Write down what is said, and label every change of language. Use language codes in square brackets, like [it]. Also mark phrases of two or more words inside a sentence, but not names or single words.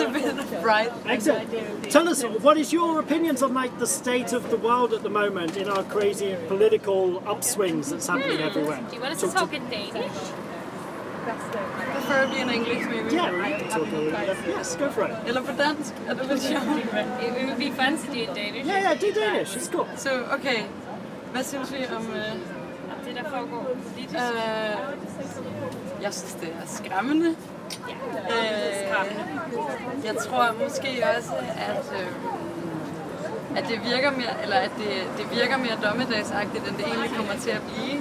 [en] a bit bright. excellent. Tell us, what is your opinions on like the state of the world at the moment in our crazy political upswings that's happening everywhere? Do you want us to talk in Danish? Preferably in English, maybe. Yeah, we can talk a little bit. Yes, go for it. [da] Eller på dansk. Er det lidt sjovt? [en] It would be fun to do in Danish. Yeah, do Danish. It's cool. [da] Så, okay. Hvad synes vi om... Det der foregår politisk. Jeg synes, det er skræmmende. Jeg tror måske også, at det virker mere, eller at det virker mere dommedagsagtigt, end det egentlig kommer til at blive.